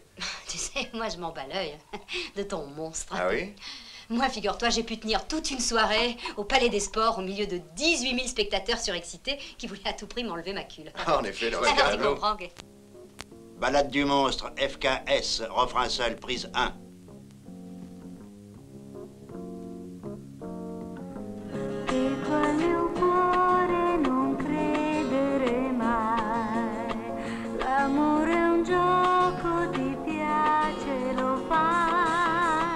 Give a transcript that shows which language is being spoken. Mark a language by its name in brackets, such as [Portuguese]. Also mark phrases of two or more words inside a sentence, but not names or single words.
[French] Tu sais, moi, je m'en bats l'œil de ton monstre. Ah oui? Moi, figure-toi, j'ai pu tenir toute une soirée au Palais des Sports au milieu de 18 000 spectateurs surexcités qui voulaient à tout prix m'enlever ma culle. En effet, le Alors, tu comprends que... Balade du monstre, FKS, refrain seul, prise 1. [Italian] L'amore è un gioco, ti piace, lo fai.